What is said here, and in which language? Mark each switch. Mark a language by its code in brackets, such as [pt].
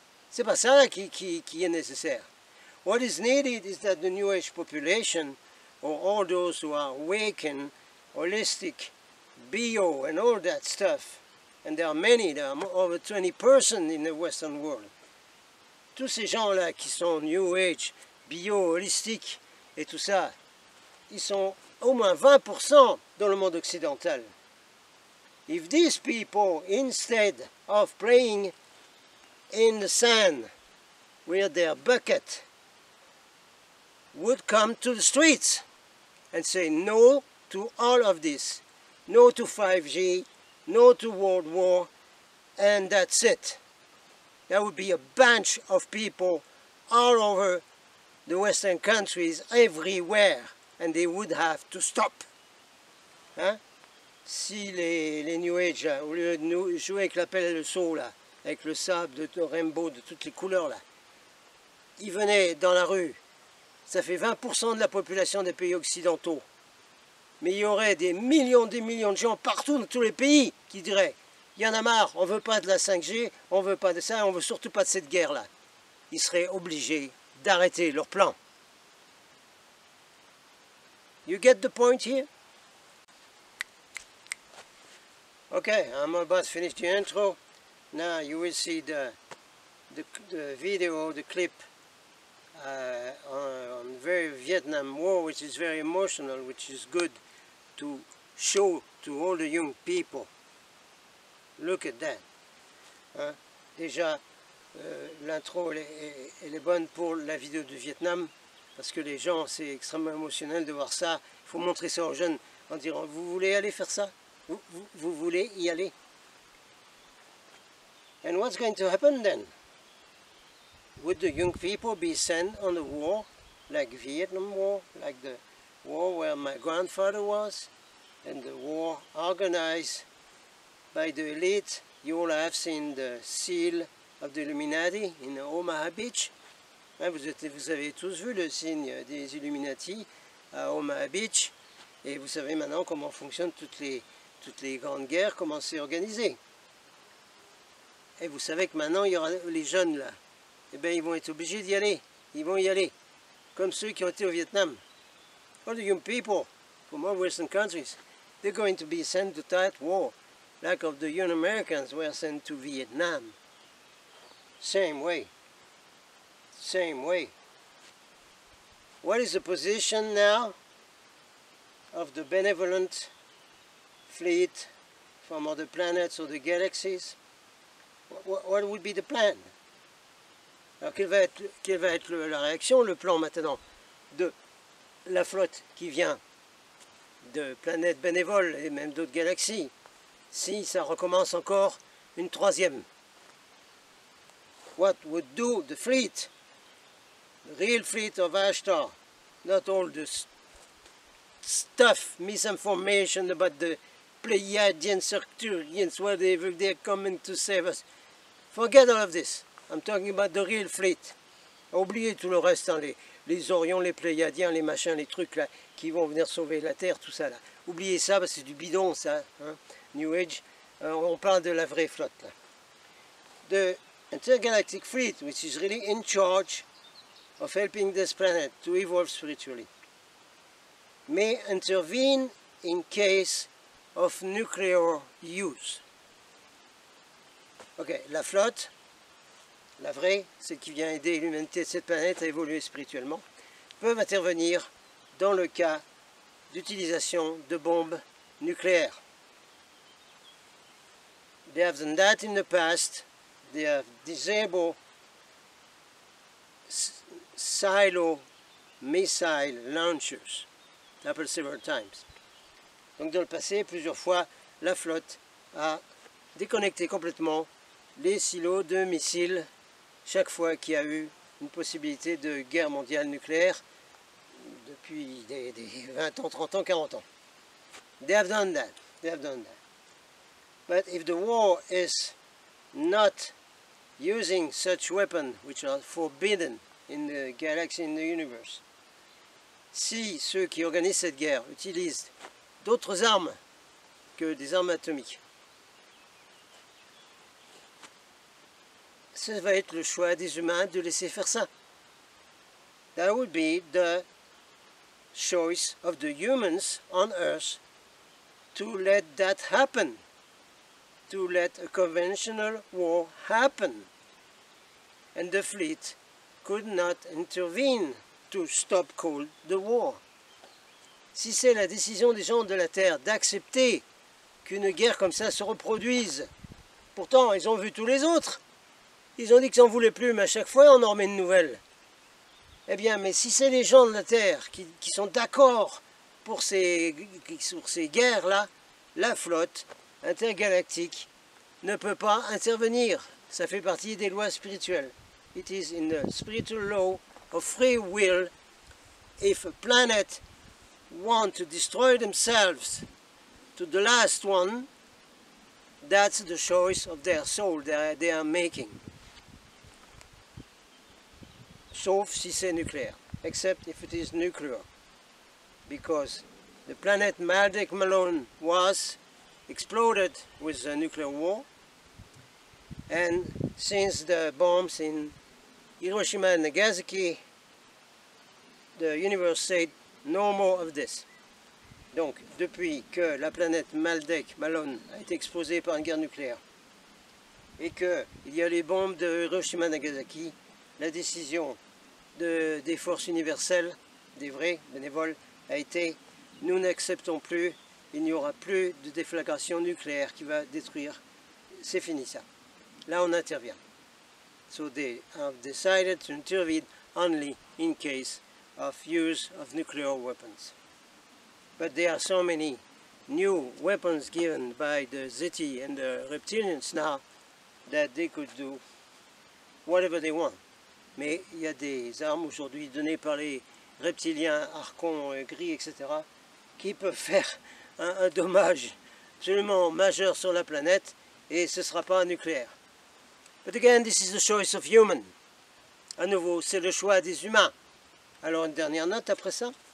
[fr] C'est pas ça qui est nécessaire. [en] What is needed is that the New Age population, or all those who are awakened, holistic, bio, and all that stuff, and there are many, there are over 20% in the Western world. [fr] Tous ces gens-là qui sont New Age, bio, holistique et tout ça, ils sont au moins 20% dans le monde occidental. [en] If these people, instead of playing in the sand with their bucket, would come to the streets and say no to all of this, no to 5G, no to World War, and that's it. There would be a bunch of people all over the Western countries, everywhere, and they would have to stop. [fr] Hein? Si les New Age, là, au lieu de jouer avec la pelle et le seau, là, avec le sable de rainbow de toutes les couleurs, là, ils venaient dans la rue, ça fait 20% de la population des pays occidentaux. Mais il y aurait des millions de gens partout dans tous les pays qui diraient « Il y en a marre, on ne veut pas de la 5G, on ne veut pas de ça, on ne veut surtout pas de cette guerre-là. » Ils seraient obligés d'arrêter leur plan. [en] You get the point here? Okay, I'm about to finish the intro. Now you will see the video, the clip on the very Vietnam War, which is very emotional, which is good to show to all the young people. Look at that. Hein? [fr] Déjà, l'intro elle est bonne pour la vidéo du Vietnam, parce que les gens, c'est extrêmement émotionnel de voir ça. Il faut montrer ça aux jeunes en disant, vous voulez aller faire ça? Vous voulez y aller? [en] And what's going to happen then? Would the young people be sent on the war, like Vietnam War, like the war where my grandfather was, and the war organized by the elite? You all have seen the seal of the Illuminati in Omaha Beach. [fr] Hein, vous avez tous vu le signe des Illuminati à Omaha Beach, et vous savez maintenant comment fonctionnent toutes les grandes guerres, comment c'est organisé. Et vous savez que maintenant, il y aura les jeunes là, eh bien ils vont être obligés d'y aller, ils vont y aller, comme ceux qui ont été au Vietnam. [en] All the young people from all Western countries, they're going to be sent to that war, like of the young Americans were sent to Vietnam. Same way. Same way. What is the position now of the benevolent fleet from other planets or the galaxies, what would be the plan? [fr] Alors quelle va être la réaction, le plan maintenant de la flotte qui vient de planètes bénévoles et même d'autres galaxies, si ça recommence encore une troisième? [en] What would do the fleet, the real fleet of Ashtar, not all the stuff, misinformation about the Pleiadians, Arcturians, whatever, they're coming to save us. Forget all of this. I'm talking about the real fleet. [fr] Oubliez tout le reste, hein, les Orions, les Pléiadiens, les machins, les trucs là, qui vont venir sauver la Terre, tout ça là. Oubliez ça, parce que c'est du bidon ça, hein, New Age. On parle de la vraie flotte là. [en] The intergalactic fleet, which is really in charge of helping this planet to evolve spiritually, may intervene in case of nuclear use. [fr] Ok, la flotte, la vraie, celle qui vient aider l'humanité de cette planète à évoluer spirituellement, peuvent intervenir dans le cas d'utilisation de bombes nucléaires. [en] They have done that in the past. They have disabled silo missile launchers. Happened several times. [fr] Donc dans le passé, plusieurs fois, la flotte a déconnecté complètement les silos de missiles chaque fois qu'il y a eu une possibilité de guerre mondiale nucléaire depuis des 20 ans, 30 ans, 40 ans. [en] They have done that. They have done that. But if the war is not using such weapons which are forbidden in the galaxy, in the universe, [fr] si ceux qui organisent cette guerre utilisent d'autres armes que des armes atomiques, ce va être le choix des humains de laisser faire ça. [en] That would be the choice of the humans on Earth to let that happen, to let a conventional war happen. And the fleet could not intervene to stop cold the war. [fr] Si c'est la décision des gens de la Terre d'accepter qu'une guerre comme ça se reproduise, pourtant ils ont vu tous les autres, ils ont dit qu'ils n'en voulaient plus, mais à chaque fois on en remet une nouvelle. Eh bien, mais si c'est les gens de la Terre qui sont d'accord pour ces guerres-là, la flotte intergalactique ne peut pas intervenir. Ça fait partie des lois spirituelles. [en] It is in the spiritual law of free will. If a planet wants to destroy themselves to the last one, that's the choice of their soul they are making. [fr] Sauf si c'est nucléaire, [en] except if it is nuclear, because the planet Maldek Malone was exploded with a nuclear war, and since the bombs in Hiroshima and Nagasaki, the universe said no more of this. [fr] Donc, depuis que la planète Maldek Malone a été explosée par une guerre nucléaire, et qu'il y a les bombes de Hiroshima et Nagasaki, la décision des forces universelles, des vrais bénévoles, a été « nous n'acceptons plus, il n'y aura plus de déflagration nucléaire qui va détruire, c'est fini ça ». Là on intervient. [en] So they have decided to intervene only in case of use of nuclear weapons. But there are so many new weapons given by the Zeti and the reptilians now that they could do whatever they want. [fr] Mais il y a des armes aujourd'hui données par les reptiliens, archons, gris, etc., qui peuvent faire un dommage absolument majeur sur la planète, et ce ne sera pas nucléaire. [en] But again, this is the choice of human. [fr] À nouveau, c'est le choix des humains. Alors une dernière note après ça.